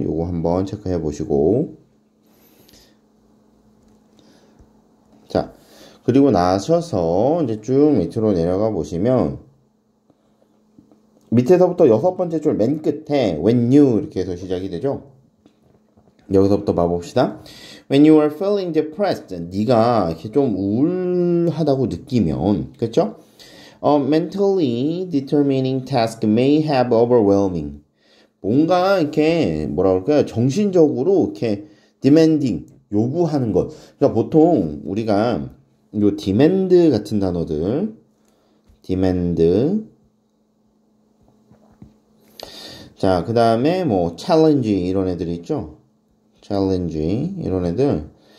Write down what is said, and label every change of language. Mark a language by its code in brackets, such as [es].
[ko] 요거 한번 체크해 보시고, 자, 그리고 나셔서 이제 쭉 밑으로 내려가 보시면 밑에서부터 여섯 번째 줄 맨 끝에 when you 이렇게 해서 시작이 되죠. 여기서부터 봐봅시다. When you are feeling depressed, 네가 이렇게 좀 우울하다고 느끼면, 그렇죠? [en] Mentally determining task may have overwhelming. [ko] 뭔가 이렇게 뭐라 그럴까요? 정신적으로 이렇게 demanding 요구하는 것. 그러니까 보통 우리가 요 demand 같은 단어들, demand. 자, 그 다음에 challenge 이런 애들 있죠? challenge 이런 애들.